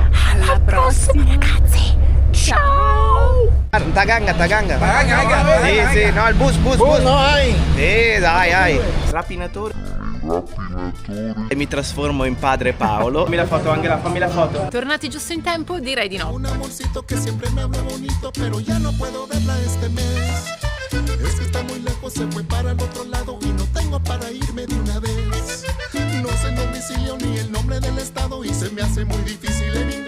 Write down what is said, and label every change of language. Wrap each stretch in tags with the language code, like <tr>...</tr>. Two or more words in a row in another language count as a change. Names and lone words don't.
<it>Alla prossima ragazzi, ciao! Taganga. Sì, no, il bus. Sì, dai. Rapinatore. E mi trasformo in padre Paolo. Fammi la foto, Angela, fammi la foto. Tornati giusto in tempo? Direi di no.</it> <es>Un amorcito que siempre me habla bonito, pero ya no puedo verla este mes. Es que está muy lejos, se fue para el otro lado y no tengo para irme de una vez. No sé el domicilio ni el nombre del estado y se me hace muy difícil</es>